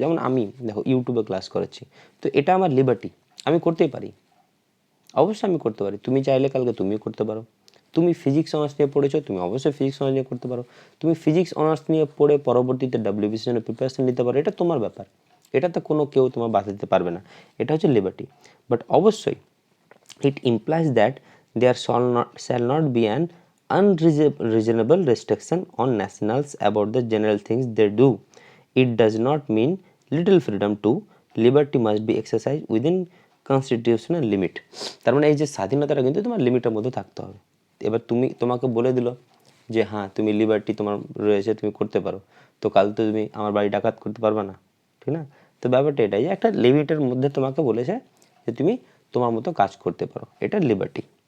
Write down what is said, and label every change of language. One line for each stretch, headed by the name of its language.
Bangla: যেমন আমি দেখো ইউটিউবে ক্লাস করাচ্ছি, তো এটা আমার লিবার্টি, আমি করতেই পারি, অবশ্যই আমি করতে পারি। তুমি চাইলে কালকে তুমিও করতে পারো। তুমি ফিজিক্স অনার্স নিয়ে পড়েছো, তুমি অবশ্যই ফিজিক্স অনার্স নিয়ে করতে পারো। তুমি ফিজিক্স অনার্স নিয়ে পড়ে পরবর্তীতে ডাব্লিউবিসির জন্য প্রিপারেশন নিতে পারো, এটা তোমার ব্যাপার, এটাতে কোনো কেউ তোমার বাধা দিতে পারবে না। এটা হচ্ছে লিবার্টি।
English: But অবশ্যই it implies that there shall not be an unreasonable restriction on nationals about the general things they do. It does not mean little freedom too. Liberty must be exercised within constitutional limit.
Bangla: তার মানে এই যে স্বাধীনতাটা কিন্তু তোমার লিমিটের মধ্যে থাকতে হবে। এবার তোমাকে বলে দিল যে হ্যাঁ তুমি লিবার্টি তোমার রয়েছে, তুমি করতে পারো, তো কাল তো তুমি আমার বাড়ি ডাকাত করতে পারবে না, ঠিক না। তো ব্যাপারটা এটাই যে একটা লিমিটের মধ্যে তোমাকে বলেছে যে তুমি তোমার মতো কাজ করতে পারো, এটা লিবার্টি।